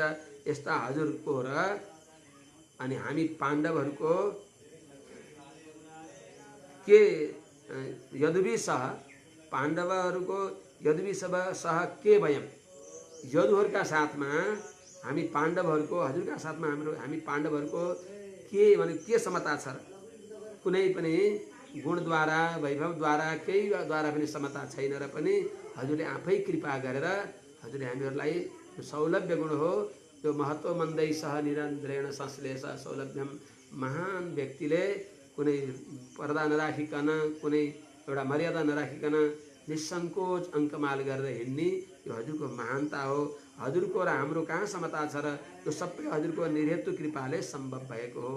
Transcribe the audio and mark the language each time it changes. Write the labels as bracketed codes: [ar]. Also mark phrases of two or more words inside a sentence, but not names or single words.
[ne] यस्ता हजुरको र अनि हामी पाण्डवहरूको के यदुभी सह, पाण्डवहरूको यदुभी सह के वयम, यदुहरूका साथमा हामी पाण्डवहरूको, हजुरका साथमा हामी पाण्डवहरूको के भने के समता छ र? कुनै पनि गुणद्वारा वैभवद्वारा केहीद्वारा पनि समता छैन र पनि हजुरले आफै कृपा गरेर हजुरले हामीहरूलाई यो सौलभ्य गुण हो, त्यो महत्व [sa] मन्दै सह निरन्त्रेण संश्लेष सौलभ्यम। [ne] महान व्यक्तिले कुनै पर्दा नराखिकन, कुनै एउटा मर्यादा नराखिकन निसङ्कोच अङ्कमाल गरेर हिँड्ने यो हजुरको महानता हो। हजुरको र हाम्रो कहाँ समता छ र? यो सबै हजुरको निर्हेतु कृपाले सम्भव भएको हो।